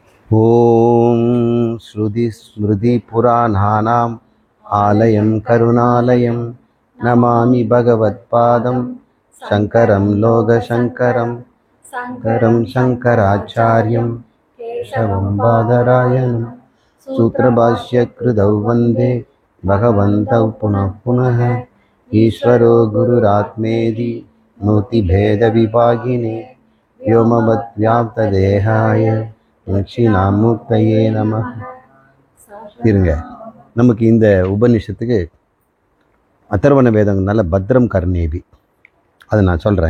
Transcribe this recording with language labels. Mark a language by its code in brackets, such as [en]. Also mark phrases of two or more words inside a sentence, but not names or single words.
[sa] ॐ श्रुति स्मृति पुराणानाम् आलयं करुणालयम् नमामि भगवत्पादं शङ्करं लोकशङ्करम् शङ्करं शङ्कराचार्यं केशवं बादरायणम् सूत्रभाष्य कृतौ वन्दे भगवन्तौ पुनः पुनः ईश्वरो गुरुरात्मेति मूर्तिभेद विभागिने व्योमवद्व्याप्तदेहाय दक्षिणामूर्तये नमः. [ta] இருங்க, நமக்கு இந்த உபநிஷத்துக்கு அதர்வண வேதங்கள்னால [sa] भद्रं कर्णेभि [ta] அதை நான் சொல்கிறேன்.